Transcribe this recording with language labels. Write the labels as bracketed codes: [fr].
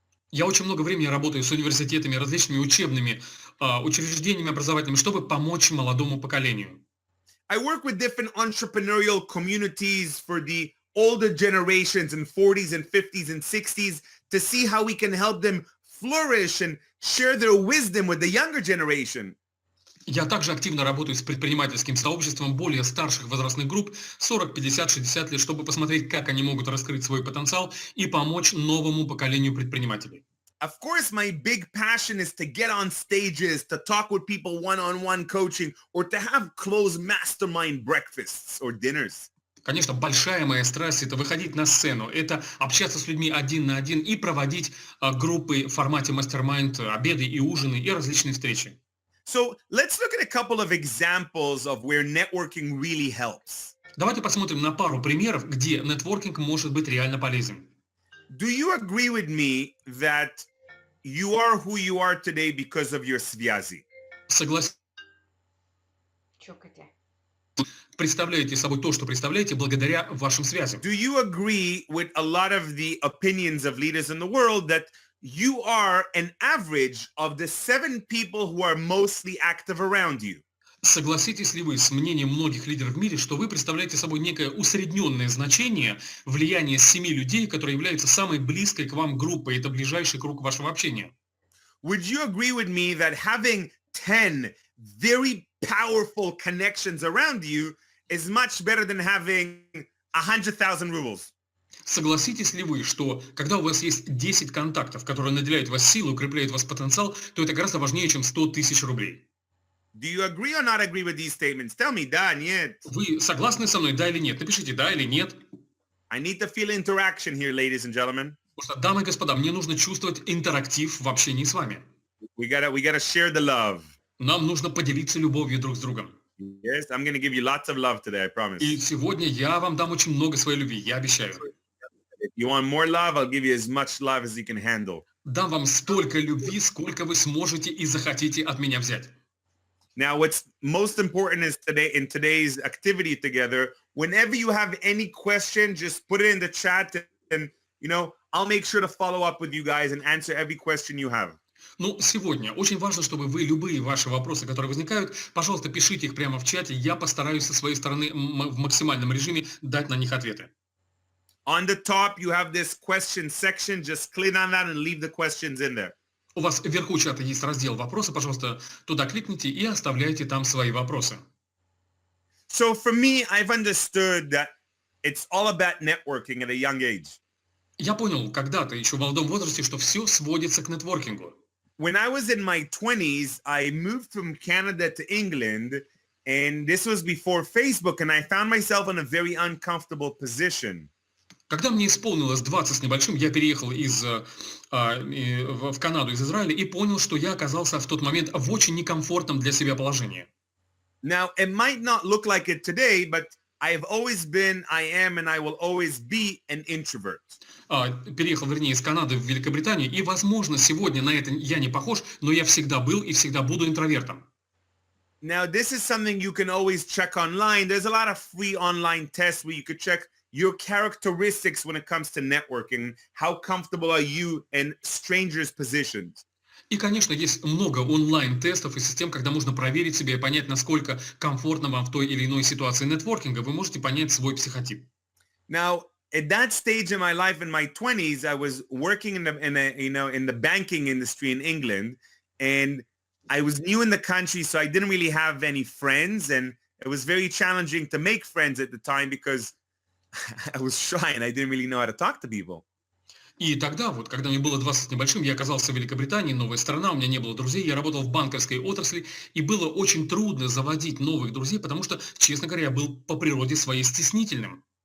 [ru] Я очень много времени работаю с университетами, различными учебными учреждениями образовательными, чтобы помочь молодому поколению. [en] I work with different entrepreneurial communities for the older generations in 40s and 50s and 60s to see how we can help them flourish and share their wisdom with the younger generation. [ru] Я также активно работаю с предпринимательским сообществом более старших возрастных групп, 40, 50, 60 лет, чтобы посмотреть, как они могут раскрыть свой потенциал и помочь новому поколению предпринимателей. [en] Of course, my big passion is to get on stages, to talk with people one-on-one coaching, or to have closed mastermind breakfasts or dinners. [ru] Конечно, большая моя страсть – это выходить на сцену, это общаться с людьми один на один и проводить группы в формате мастер-майнд, обеды и ужины и различные встречи. [en] So let's look at a couple of examples of where networking really helps. [ru] Давайте посмотрим на пару примеров, где нетворкинг может быть реально полезен. [en] Do you agree with me that you are who you are today because of your [ru] связи? Согласитесь, представляете собой то, что представляете, благодаря вашим связям. [en] Do you agree with a lot of the opinions of leaders in the world that you are an average of the 7 people who are mostly active around you? [ru] Согласитесь ли вы с мнением многих лидеров в мире, что вы представляете собой некое усредненное значение влияния 7 людей, которые являются самой близкой к вам группой, это ближайший круг вашего общения? [en] Would you agree with me that having 10 very powerful connections around you is much better than having 100,000 rubles? [ru] Согласитесь ли вы, что когда у вас есть 10 контактов, которые наделяют вас силой, укрепляют ваш потенциал, то это гораздо важнее, чем 100 тысяч рублей? [en] Do you agree or not agree with these statements? Tell me, [ru] да, нет. Вы согласны со мной, да или нет? Напишите да или нет. [en] I need to feel interaction here, ladies and gentlemen. [ru] Потому что, дамы и господа, мне нужно чувствовать интерактив в общении с вами. [en] We gotta share the love. [ru] Нам нужно поделиться любовью друг с другом. [en] Yes, I'm gonna give you lots of love today, I promise. [ru] И сегодня я вам дам очень много своей любви, я обещаю. [en] If you want more love, I'll give you as much love as you can handle. [ru] Дам вам столько любви, сколько вы сможете и захотите от меня взять. [en] Now, what's most important is in today's activity together, whenever you have any question, just put it in the chat and, I'll make sure to follow up with you guys and answer every question you have. [ru] Ну, сегодня очень важно, чтобы вы любые ваши вопросы, которые возникают, пожалуйста, пишите их прямо в чате, я постараюсь со своей стороны в максимальном режиме дать на них ответы. [en] On the top, you have this question section. Just click on that and leave the questions in there. [ru] У вас вверху чата есть раздел «Вопросы», пожалуйста, туда кликните и оставляйте там свои вопросы. [en] So for me, I've understood that it's all about networking at a young age. [ru] Я понял когда-то, еще в молодом возрасте, что все сводится к нетворкингу. [en] When I was in my 20s, I moved from Canada to England, and this was before Facebook, and I found myself in a very uncomfortable position. [ru] Когда мне исполнилось 20 с небольшим, я переехал в Канаду из Израиля и понял, что я оказался в тот момент в очень некомфортном для себя положении. [en] Now, it might not look like it today, but I've always been, I am, and I will always be an introvert. [ru] Переехал, вернее, из Канады в Великобританию, и, возможно, сегодня на это я не похож, но я всегда был и всегда буду интровертом. [en] Now, this is something you can always check online. There's a lot of free online tests where you could check your characteristics when it comes to networking. How comfortable are you in strangers' positions? [ru] И, конечно, есть много онлайн-тестов и систем, когда можно проверить себя и понять, насколько комфортно вам в той или иной ситуации нетворкинга. Вы можете понять свой психотип. [en] Now, at that stage in my life, in my 20s, I was working in the banking industry in England, and I was new in the country, so I didn't really have any friends, and it was very challenging to make friends at the time because I was shy and I didn't really know how to talk to people. [ru] И тогда, вот, когда мне было 20 с небольшим, я оказался в Великобритании, новая страна, у меня не было друзей, я работал в банковской отрасли, и было очень трудно заводить новых друзей, потому что, честно говоря, я был по природе своей стеснительным.